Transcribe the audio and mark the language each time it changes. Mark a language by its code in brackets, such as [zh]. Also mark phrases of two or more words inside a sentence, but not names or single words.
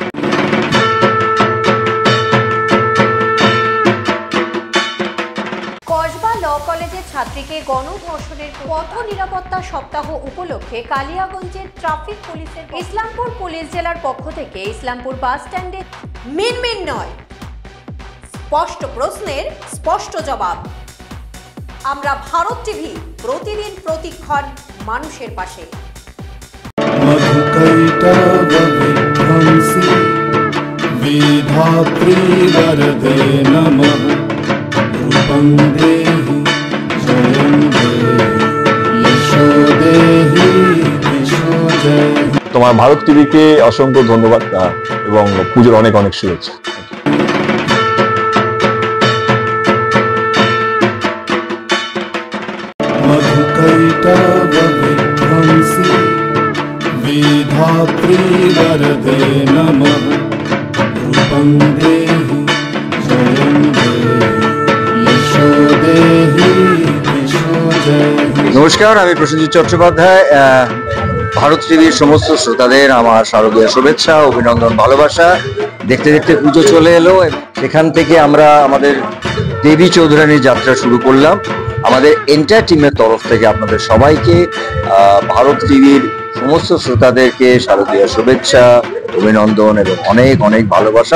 [bn] কসবা ল কলেজের ছাত্রীকে গণধর্ষণের পথ নিরাপত্তা সপ্তাহ উপলক্ষে কালিয়াগঞ্জের ট্রাফিক পুলিশের ইসলামপুর পুলিশ জেলার পক্ষ থেকে ইসলামপুর বাস স্ট্যান্ডে মিনমিন নয়, স্পষ্ট প্রশ্নের স্পষ্ট জবাব। আমরা ভারত টিভি, প্রতিদিন প্রতিক্ষণ মানুষের পাশে। [sa] मधुकैटवविध्वंसी विधात्री वरदे नमः रूपं देहि जयं देहि यशो देहि यशो देहि। [bn] তোমার ভারত টিভিকে অসংখ্য ধন্যবাদ এবং পুজোর অনেক অনেক শুভেচ্ছা। [sa] मधुकैटवविध्वंसी विधात्री वरदे नमः रूपं देहि जयं देहि यशो देहि यशो देहि। [bn] নমস্কার, আমি প্রসেনজিৎ চট্টোপাধ্যায়। ভারত টিভির সমস্ত শ্রোতাদের আমার শারদীয় শুভেচ্ছা, অভিনন্দন, ভালোবাসা। দেখতে দেখতে পুজো চলে এলো, সেখান থেকে আমরা আমাদের দেবী চৌধুরানীর যাত্রা শুরু করলাম। আমাদের এন্টার টিমের তরফ থেকে আপনাদের সবাইকে, ভারত টিভির সমস্ত শ্রোতাদেরকে শারদীয় শুভেচ্ছা, অভিনন্দন এবং অনেক অনেক ভালোবাসা।